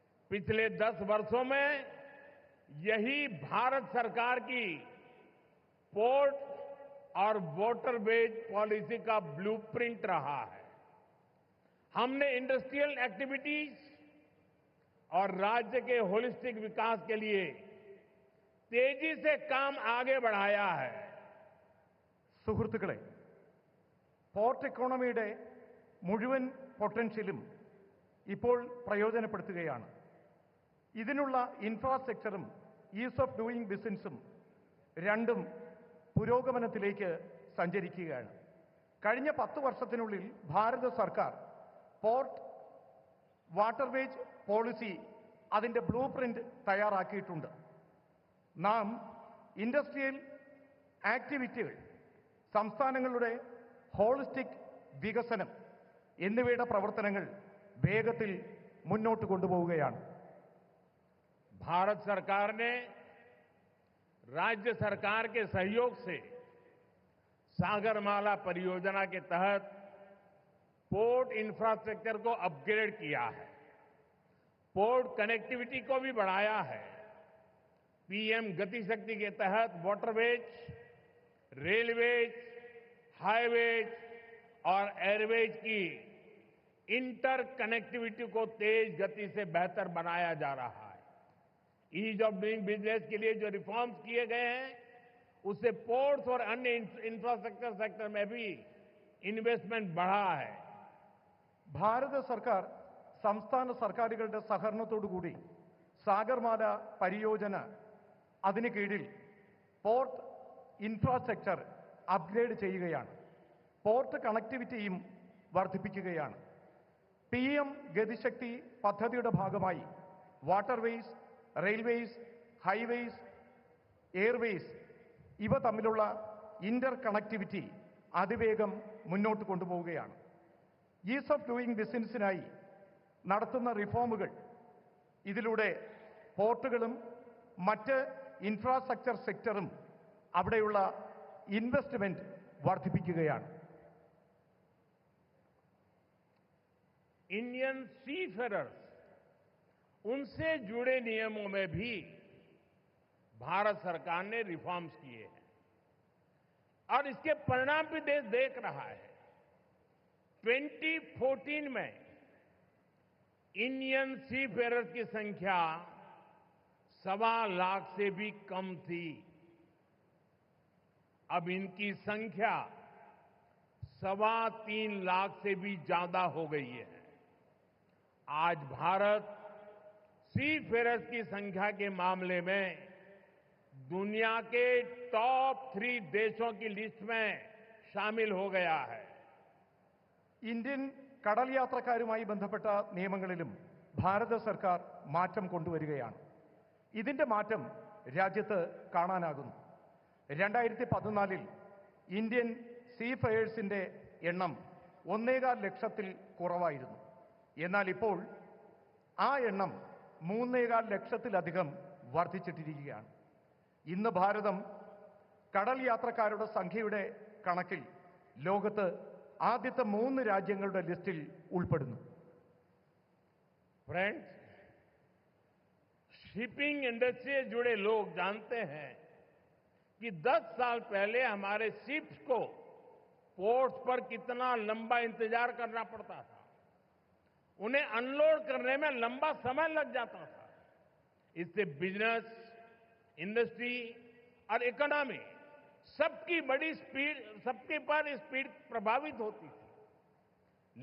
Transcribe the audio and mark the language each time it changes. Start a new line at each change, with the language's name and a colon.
Hindi: पिछले 10 वर्षों में यही भारत सरकार की पोर्ट और वाटरवेज पॉलिसी का ब्लूप्रिंट रहा है. हमने इंडस्ट्रियल एक्टिविटीज और राज्य के होलिस्टिक विकास के लिए तेजी से काम आगे बढ़ाया है.
Malayalam: സുഹൃത്തുക്കളെ, പോർട്ട് എക്കോണമിയുടെ മുഴുവൻ പൊട്ടൻഷ്യലും ഇപ്പോൾ പ്രയോജനപ്പെടുത്തുകയാണ്. ഇതിനുള്ള ഇൻഫ്രാസ്ട്രക്ചറും ഈസ് ഓഫ് ഡൂയിങ് ബിസിനസ്സും രണ്ടും പുരോഗമനത്തിലേക്ക് സഞ്ചരിക്കുകയാണ്. കഴിഞ്ഞ 10 വർഷത്തിനുള്ളിൽ ഭാരത സർക്കാർ പോർട്ട് വാട്ടർവേജ് പോളിസി അതിന്റെ ബ്ലൂ പ്രിന്റ് തയ്യാറാക്കിയിട്ടുണ്ട്. നാം ഇൻഡസ്ട്രിയൽ ആക്ടിവിറ്റികൾ, സംസ്ഥാനങ്ങളുടെ ഹോളിസ്റ്റിക് വികസനം എന്നിവയുടെ പ്രവർത്തനങ്ങൾ വേഗത്തിൽ മുന്നോട്ട് കൊണ്ടുപോവുകയാണ്.
Hindi: भारत सरकार ने राज्य सरकार के सहयोग से सागरमाला परियोजना के तहत पोर्ट इंफ्रास्ट्रक्चर को अपग्रेड किया है. पोर्ट कनेक्टिविटी को भी बढ़ाया है. पीएम गति शक्ति के तहत वाटरवेज, रेलवेज, हाईवेज और एयरवेज की इंटर कनेक्टिविटी को तेज गति से बेहतर बनाया जा रहा है। ईज ऑफ डूइंग बिजनेस के लिए जो रिफॉर्म्स किए गए हैं, उससे पोर्ट्स और अन्य इंफ्रास्ट्रक्चर सेक्टर में भी इन्वेस्टमेंट बढ़ा है।
Malayalam: ഭാരത സർക്കാർ സംസ്ഥാന സർക്കാരുകളുടെ സഹകരണത്തോടുകൂടി സാഗർമാല പരിയോജന അതിന് കീഴിൽ പോർട്ട് ഇൻഫ്രാസ്ട്രക്ചർ അപ്ഗ്രേഡ് ചെയ്യുകയാണ്. പോർട്ട് കണക്ടിവിറ്റിയും വർദ്ധിപ്പിക്കുകയാണ്. PM ഗതിശക്തി പദ്ധതിയുടെ ഭാഗമായി വാട്ടർവേസ്, റെയിൽവേസ്, ഹൈവേസ്, എയർവേസ് ഇവ തമ്മിലുള്ള ഇന്റർ കണക്ടിവിറ്റി അതിവേഗം മുന്നോട്ട് കൊണ്ടുപോവുകയാണ്. ഈസ് ഓഫ് ഡൂയിങ് ബിസിനസ്സിനായി നടത്തുന്ന റിഫോമുകൾ ഇതിലൂടെ പോർട്ടുകളും മറ്റ് ഇൻഫ്രാസ്ട്രക്ചർ സെക്ടറും അവിടെയുള്ള ഇൻവെസ്റ്റ്മെന്റ് വർദ്ധിപ്പിക്കുകയാണ്.
Hindi: इंडियन सीफेरर्स, उनसे जुड़े नियमों में भी भारत सरकार ने रिफॉर्म्स किए हैं और इसके परिणाम भी देश देख रहा है। 2014 में इंडियन सीफेरर्स की संख्या 1.25 लाख से भी कम थी। अब इनकी संख्या 3.25 लाख से भी ज्यादा हो गई है। आज भारत सीफेरर्स की संख्या के मामले में दुनिया के टॉप 3 देशों की लिस्ट में शामिल हो गया है।
Malayalam: ഇന്ത്യൻ കടൽ യാത്രക്കാരുമായി ബന്ധപ്പെട്ട നിയമങ്ങളിലും ഭാരത സർക്കാർ മാറ്റം കൊണ്ടുവരികയാണ്. ഇതിന്റെ മാറ്റം രാജ്യത്ത് കാണാനാകുന്നു. 2014 ഇന്ത്യൻ സീഫെയേഴ്സിന്റെ എണ്ണം 1.25 ലക്ഷത്തിൽ കുറവായിരുന്നു. എന്നാൽ ഇപ്പോൾ ആ എണ്ണം 3.25 ലക്ഷത്തിലധികം വർദ്ധിച്ചിട്ടിരിക്കുകയാണ്. ഇന്ന് ഭാരതം കടൽ യാത്രക്കാരുടെ സംഖ്യയുടെ കണക്കിൽ ലോകത്ത് ആദ്യത്തെ 3 രാജ്യങ്ങളുടെ ലിസ്റ്റിൽ ഉൾപ്പെടുന്നു.
Hindi: फ्रेंड्स, शिपिंग इंडस्ट्री से जुड़े लोग जानते हैं कि 10 साल पहले हमारे शिप्स को पोर्ट्स पर कितना लंबा इंतजार करना पड़ता था। उन्हें अनलोड करने में लंबा समय लग जाता था। इससे बिजनेस, इंडस्ट्री और इकोनॉमी सबकी पर स्पीड प्रभावित होती थी।